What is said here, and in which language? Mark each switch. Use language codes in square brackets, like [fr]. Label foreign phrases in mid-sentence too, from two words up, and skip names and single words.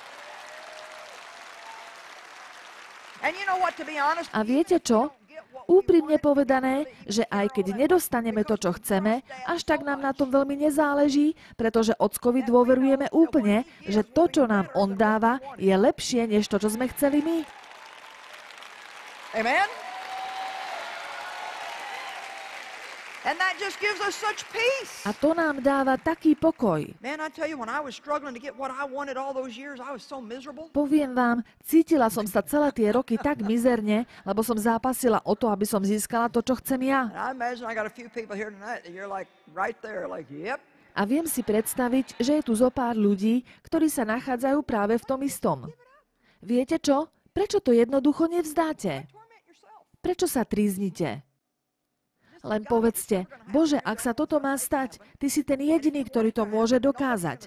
[sk] A viete čo? Úprimne povedané, že aj keď nedostaneme to, čo chceme, až tak nám na tom veľmi nezáleží, pretože ockovi dôverujeme úplne, že to, čo nám on dáva, je lepšie, než to, čo sme chceli my. Amen? [en] And that just gives us such peace. [sk] A to nám dáva taký pokoj. [en] Man, I tell you, when I was struggling to get what I wanted all those years, I was so miserable. [sk] Poviem vám, cítila som sa celé tie roky tak mizerne, lebo som zápasila o to, aby som získala to, čo chcem ja. [en] And I imagine I got a few people here tonight that you're like right there, like, yep. [sk] A viem si predstaviť, že je tu zo pár ľudí, ktorí sa nachádzajú práve v tom istom. Viete čo? Prečo to jednoducho nevzdáte? Prečo sa tríznite? Len povedzte, Bože, ak sa toto má stať, Ty si ten jediný, ktorý to môže dokázať.